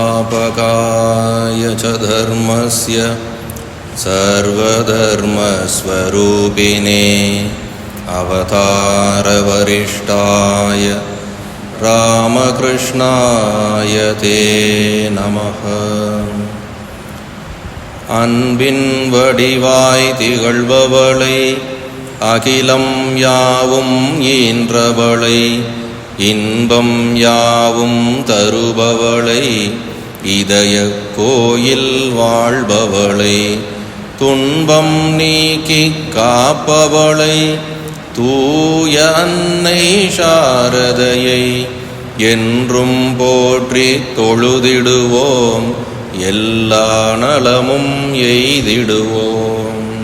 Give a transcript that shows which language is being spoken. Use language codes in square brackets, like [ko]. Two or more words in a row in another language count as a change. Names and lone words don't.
[sa] संस्थापकाय च धर्मस्य सर्वधर्मस्वरूपिणे अवतारवरिष्ठाय रामकृष्णाय ते नमः. [ta] அன்பின் வடிவாய் திகழ்பவளை, அகிலம் யாவும் ஈன்றவளை, இன்பம் யாவும் தருபவளை, இதய கோயில் வாழ்பவளை, துன்பம் நீக்கி காப்பவளை, தூய அன்னை சாரதையை என்றும் போற்றி தொழுதிடுவோம், எல்லா நலமும் எய்திடுவோம்.